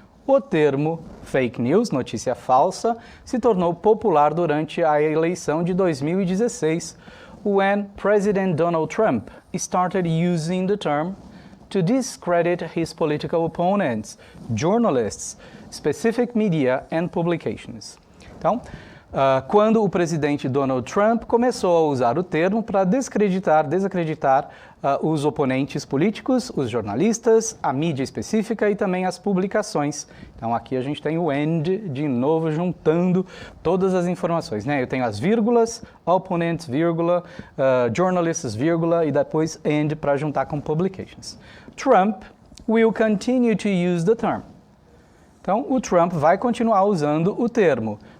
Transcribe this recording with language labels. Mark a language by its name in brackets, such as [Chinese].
[Portuguese] O termo fake news, notícia falsa, se tornou popular durante a eleição de 2016, [English] when President Donald Trump started using the term to discredit his political opponents, journalists, specific media and publications. [Portuguese] Então, quando o presidente Donald Trump começou a usar o termo para desacreditar os oponentes políticos, os jornalistas, a mídia específica e também as publicações. Então aqui a gente tem o and de novo juntando todas as informações, né? Eu tenho as vírgulas, opponents, vírgula, journalists, vírgula e depois and para juntar com publications. [English] Trump will continue to use the term. [Portuguese] Então o Trump vai continuar usando o termo.